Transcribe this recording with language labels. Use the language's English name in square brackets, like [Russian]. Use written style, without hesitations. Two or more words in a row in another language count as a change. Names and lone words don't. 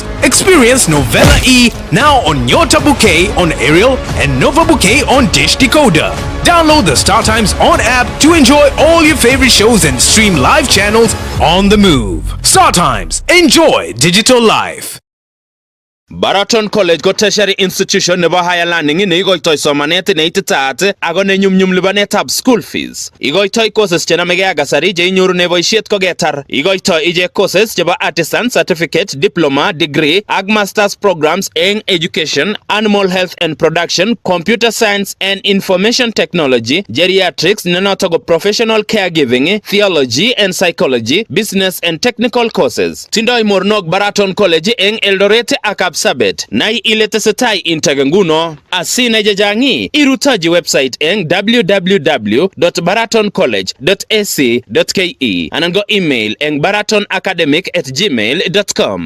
[English] Experience Novella E now on Nyota Bouquet on Aerial and Nova Bouquet on Dish Decoder. Download the Star Times On app to enjoy all your favorite shows and stream live channels on the move. Star Times. Enjoy digital life. [Kalenjin] Baraton College go [English] tertiary institution [Kalenjin] nebo [English] higher learning [Kalenjin] in igoitoi somanet ne ititaat ago ne nyumnyum lipanetab [English] school fees. [Kalenjin] Igoitoi courses chenamege ak kasari che inyoru ne boisiet koketar. Igoitoi ije [English] courses chebo artisan certificate, diploma, degree ak masters programs in education, animal health and production, computer science and information technology, geriatrics, nenoto professional caregiving, theology and psychology, business and technical courses. [Kalenjin] Tindoi mornok Baraton College eng Eldoret ak Sabet nai iletesetai intaganguno asine jajangi irutaji website eng www.baratoncollege.ac.ke anango email eng baratonacademic@gmail.com.